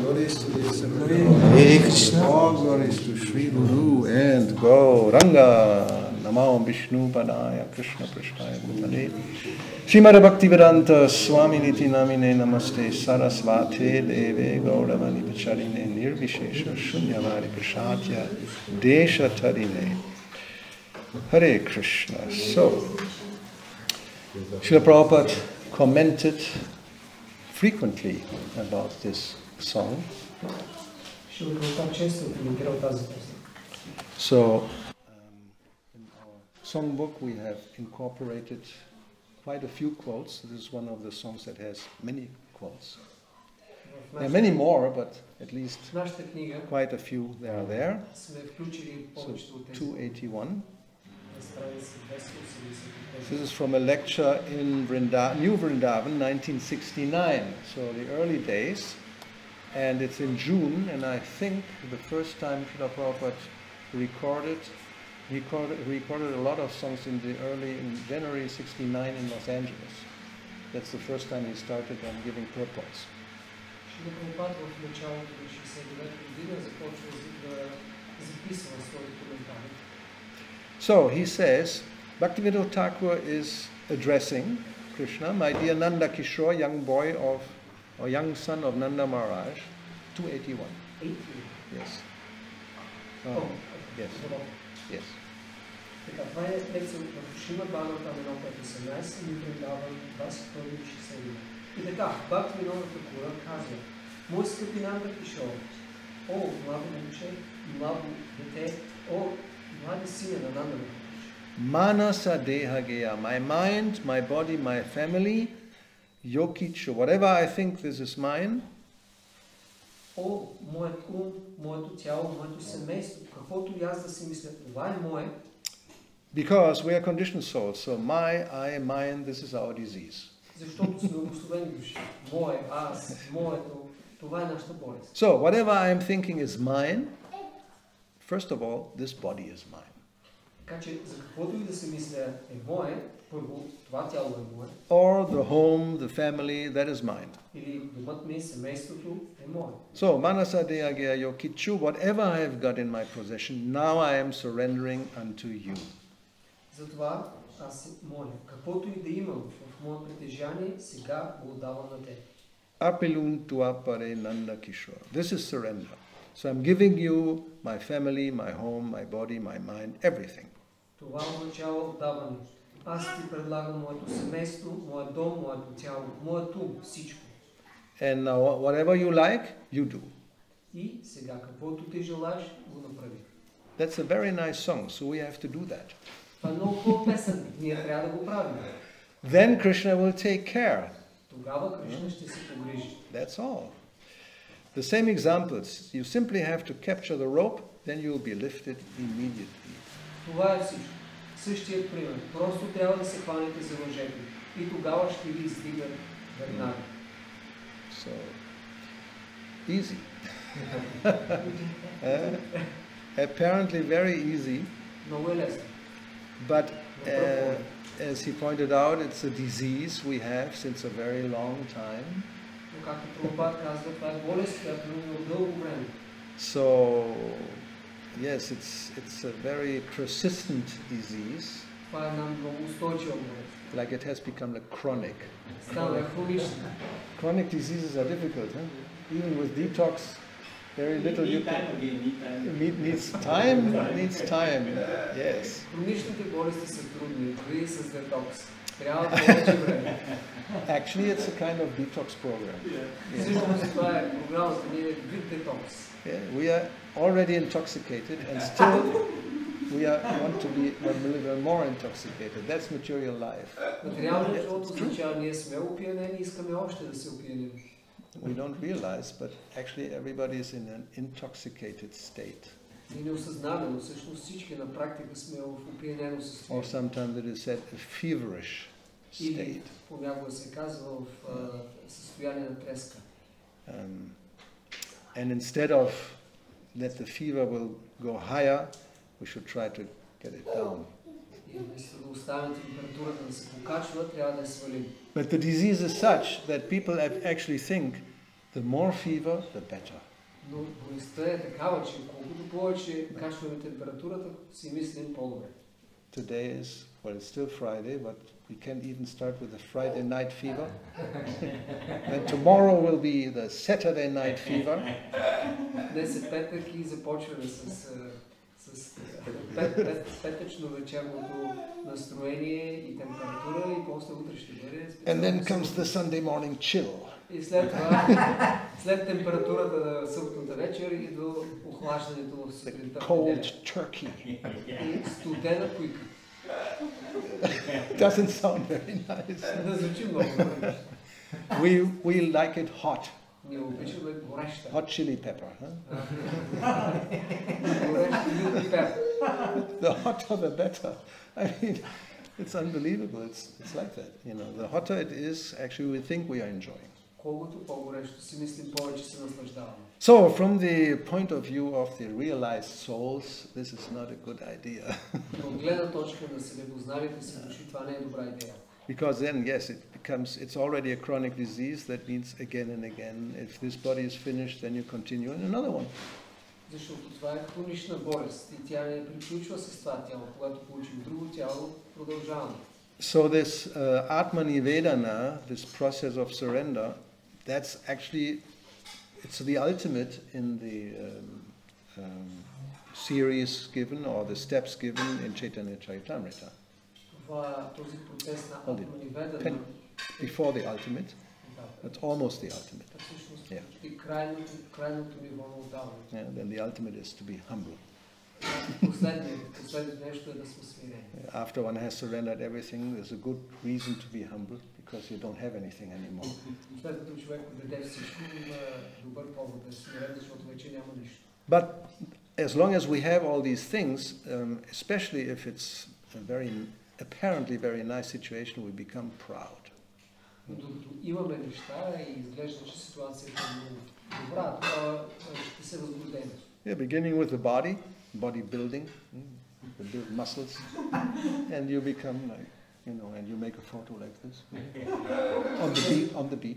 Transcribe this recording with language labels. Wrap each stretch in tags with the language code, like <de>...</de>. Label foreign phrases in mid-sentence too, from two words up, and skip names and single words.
<en>Glories to the Assembly. All glories to Sri Guru and Gauranga.</en> <sa>Namo Vishnu Padaya Krishna Prishnaya Bhutale Srimad Bhaktivedanta Swami Niti Namine Namaste Sarasvate Deve Gauravani Pacharine Nirvishesha Shunyavadi Prashatya Desha Tarine.</sa> <en>Hare Krishna. So, Srila Prabhupada commented frequently about this song. So, in our songbook we have incorporated quite a few quotes. This is one of the songs that has many quotes. There are many more, but at least quite a few there are there. So 281.</en> <bg>на страница 285.</bg> <en>This is from a lecture in New Vrindavan, 1969, so the early days, and it's in June, and I think the first time Srila Prabhupada recorded a lot of songs in January 69 in Los Angeles. That's the first time he started on giving purports.</en> <bg>Шрила Прабхупад в началото на 69 година започва да записва своите коментари.</bg> <en>So he says, Bhaktivinoda Thakur is addressing Krishna, my dear Nanda Kishore, young boy or young son of Nanda Maharaj, 281. 81. Yes. Yes. Yes.</en> <bg>Така, това е лекция от Шрила Бхагавата там 1.18 и Вриндаван 22.60. И така, Бхактивинода Такура казва: Мой скъпи Нанда Кишор, о, младо момче, младо дете, о, млади сине на Нанда Махарадж.</bg> <bn>Manasa deha geha,</bn> <en>my mind, my body, my family, yokicho, whatever I think this is mine.</en> <bg>О, моят ум, моето тяло, моето семейство, каквото и аз да си мисля, това е мое.</bg> <en>Because we are conditioned souls, so my, I, mine, this is our disease.</en> <bg>Защото сме обусловени души. Мое, аз, моето, това е нашата болест.</bg> <en>So, whatever I am thinking is mine, first of all, this body is mine.</en> <bg>Така че, за каквото и да се мисля е мое, първо, това тяло е мое.</bg> <en>Or the home, the family, that is mine.</en> <bg>Или домът ми, семейството е мое.</bg> <en>So,</en> <bn>Manasa deha geha yokichu,</bn> <en>whatever I have got in my possession, now I am surrendering unto you.</en> <bg>Затова аз се моля, каквото и да имам в мое притежание, сега го отдавам на теб.</bg> <bn>Apilun tuapare Nanda Kishore.</bn> <en>This is surrender. So I'm giving you my family, my home, my body, my mind, everything.</en> <bg>Това означава отдаване. Аз ти предлагам моето семейство, моят дом, моето тяло, моят ум, всичко.</bg> <en>And now whatever you like, you do.</en> <bg>И сега каквото ти желаеш, го направи.</bg> <en>That's a very nice song, so we have to do that.</en> <bg>Това е много хубава песен. Ние трябва да го правим.</bg> <en>Then Krishna will take care.</en> <bg>Тогава Кришна ще се погрижи.</bg> <en>That's all. The same examples. You simply have to capture the rope, then you will be lifted immediately.</en> <bg>Това е всичко. Същият пример. Просто трябва да се хванете за въжето. И тогава ще ви издигнат веднага.</bg> <en>So, easy. Apparently very easy.</en> <bg>Много е лесно.</bg> <en>But as he pointed out, it's a disease we have since a very long time.</en> <bg>Но както Прабхупад казва, това е болест, която има от дълго време.</bg> <en>So, yes, it's a very persistent disease.</en> <bg>Това е една много устойчива болест.</bg> <en>Like it has become a chronic.</en> <bg>Става хронична.</bg> <en>Chronic diseases are difficult, huh? Even with detox, very little you can... Needs time, yes.</en> <bg>Хроничните болести са трудни, дори с детокс. Трябва повече време.</bg> <en>Actually, it's a kind of detox program.</en> <bg>Всъщност това е програмата ни, е вид детокс.</bg> <en>We are already intoxicated and still want to be more intoxicated. That's material life.</en> <bg>Материалният живот означава, ние сме опиянени и искаме още да се опиянем.</bg> <en>We don't realize, but actually everybody is in an intoxicated state.</en> <bg>И не осъзнаваме, но всъщност всички на практика сме в опиянено състояние.</bg> <en>Or sometimes it is said a feverish</en> <bg>Или</bg> <en>state.</en> <bg>понякога се казва в състояние на треска.</bg> <en>And instead of that the fever will go higher, we should try to get it down.</en> <bg>И вместо да оставим температурата да се покачва, трябва да я свалим.</bg> <en>But the disease is such that people actually think the more fever, the better.</en> <bg>Но болестта е такава, че колкото повече качваме температурата, си мислим по-добре.</bg> <en>Today is, well, it's still Friday, but we can even start with the Friday night fever. And tomorrow will be the Saturday night fever.</en> <bg>Днес е петък и започваме с петъчно вечерното настроение и температура и после утре ще бъде.</bg> <en>And then comes the Sunday morning chill.</en> <bg>И след това, след температурата на съботната вечер идва охлаждането в сутринта.</bg> <en>Cold turkey.</en> <bg>И студена пуйка.</bg> <en>Doesn't sound very nice.</en> <bg>Не звучи много добре.</bg> <en>We like it hot.</en> <bg>Ние обичаме гореща.</bg> <en>Hot chili pepper. Huh?</en> <bg>Гореща или пепер.</bg> <en>The hotter the better. I mean, it's unbelievable. It's like that. You know, the hotter it is, actually we think we are enjoying.</en> <bg>Колкото по-горещо си мислим, повече се наслаждаваме.</bg> <en>So, from the point of view of the realized souls, this is not a good idea.</en> <bg>От гледна точка на себепознавите си души, това не е добра идея.</bg> <en>Because then, yes, it's already a chronic disease. That means again and again, if this body is finished, then you continue in another one.</en> <bg>Защото това е хронична болест и тя не приключва с това тяло. Когато получим друго тяло, продължаваме.</bg> <en>So this Atma-nivedana, this process of surrender, that's actually, it's the ultimate in the series given or the steps given in Chaitanya Charitamrita.</en> <bg>Този процес на Атма-ниведана</bg> <en>Before the ultimate, it's almost the ultimate.</en> <bg>всъщност</bg> <en>Yeah.</en> <bg>почти крайното ниво на отдаване.</bg> <en>Yeah, then the ultimate is to be humble.</en> <bg>Последното нещо е да сме смирени.</bg> <en>After one has surrendered everything, there's a good reason to be humble because you don't have anything anymore.</en> <bg>След като човек даде всичко, има добър повод да е смирен, защото вече няма нищо.</bg> <en>But as long as we have all these things, especially if it's a apparently very nice situation, we become proud.</en> <bg>Но докато имаме неща и изглежда, че ситуацията е много добра, тогава ще се възбудим.</bg> <en>Yeah, beginning with the body building, you build muscles, and you become like, you know, and you make a photo like this on the beach.</en>